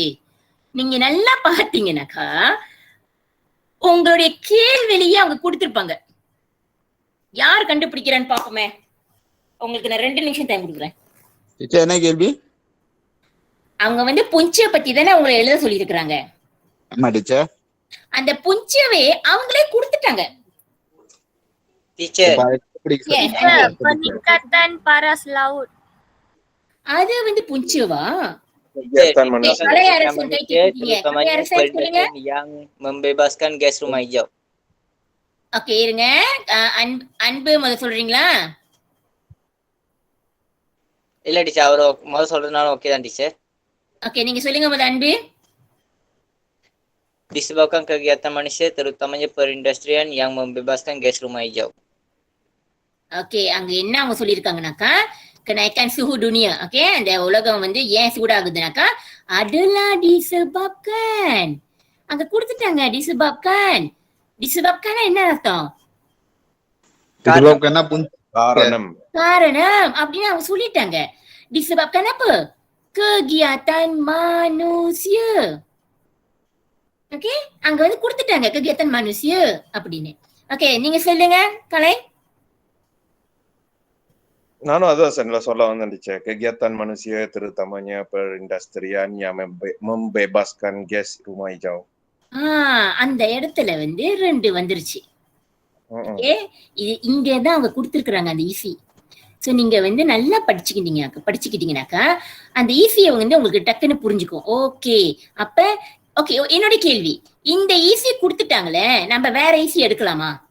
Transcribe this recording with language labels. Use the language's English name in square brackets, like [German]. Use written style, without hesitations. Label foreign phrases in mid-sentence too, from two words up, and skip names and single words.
[Tamil] நீங்க நல்லா பாத்தீங்கன்னாக்கா உங்களுடைய கேள்வியிலேயே அவங்க கொடுத்திருப்பாங்க. யார் கண்டுபிடிக்கிறான்னு பாப்போமே. உங்களுக்கு நான் 2 நிமிஷம் டைம் கொடுக்குறேன். Teacher என்ன கேள்வி? அவங்க வந்து புஞ்ச பத்தி தானே உங்களை எழுத சொல்லி இருக்கிறாங்க. ஆமா டீச்சர். அந்த புஞ்சவே அவங்களே கொடுத்துட்டாங்க. Teacher, [Malay] Peningkatan paras laut. [Tamil] அது வந்து புஞ்சவா? [Malay] Kegiatan manusia. terutamanya perdagangan yang membebaskan gas rumah hijau. [Tamil] ஓகே, இருங்க. அன்பு முதல்ல சொல்றீங்களா? இல்ல டீச்சர், அவரு முதல்ல சொல்றதுனால ஓகே தான் டீச்சர். ஓகே, நீங்க சொல்லுங்க முதல்ல அன்பு. [Malay] Disebabkan kegiatan manusia terutamanya perindustrian yang membebaskan gas rumah hijau. [Tamil] ஓகே, அங்க என்ன அவங்க சொல்லியிருக்காங்கனாக்கா [Malay] kenaikan suhu dunia. [Tamil] ஓகே, அந்த உலகம் வந்து ஏன் சூடாகுதுனாக்கா [Malay] adalah disebabkan. [Tamil] அங்க கொடுத்துட்டாங்க disebabkan. disebabkan என்ன அர்த்தம்? [Malay] Disebabkan [Tamil] Karanam. காரணம் அப்படின்னு அவங்க சொல்லிட்டாங்க. [Malay] disebabkan apa? Kegiatan manusia. [Tamil] ஓகே, அங்க வந்து கொடுத்துட்டாங்க [Malay] kegiatan manusia [Tamil] அப்படின்னு. ஓகே, நீங்க சொல்லுங்க கலை. நானும் அதான் சொல்ல வந்தேன் டீச்சர். [Malay] Kegiatan manusia terutamanya perindustrian yang membebaskan gas rumah hijau. [Tamil] அந்த இடத்துல வந்து 2 வந்துருச்சு. ஓகே, இது இங்கதான் அவங்க கொடுத்திருக்கிறாங்க அந்த ஈசி. சோ நீங்க வந்து நல்லா படிச்சுக்கிட்டீங்கன்னாக்கா அந்த ஈசியை வந்து உங்களுக்கு டக்குன்னு புரிஞ்சுக்கும். ஓகே, அப்ப ஓகே, என்னோட கேள்வி, இந்த ஈசி கொடுத்துட்டாங்களே, நம்ம வேற ஈசி எடுக்கலாமா?